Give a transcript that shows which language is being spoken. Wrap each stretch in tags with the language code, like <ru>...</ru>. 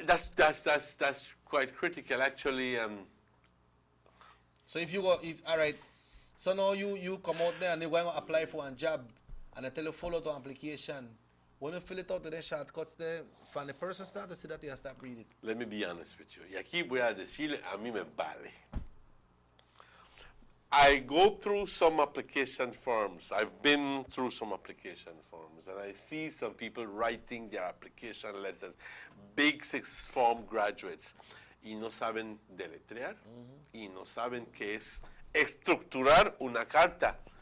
<en>That's quite critical, actually. So if you go, all right, so now you come out there and you're going to apply for a job, and they tell you follow the application. When you fill it out to the shortcuts there, from the person start to see that you start reading. Let me be honest with you.</en> <es>Y aquí voy a decirle, a mí me vale.</es> <en>I go through some application forms. I've been through some application forms, and I see some people writing their application letters, big sixth form graduates,</en> <es>y no saben deletrear, y no saben qué es estructurar una carta.</es>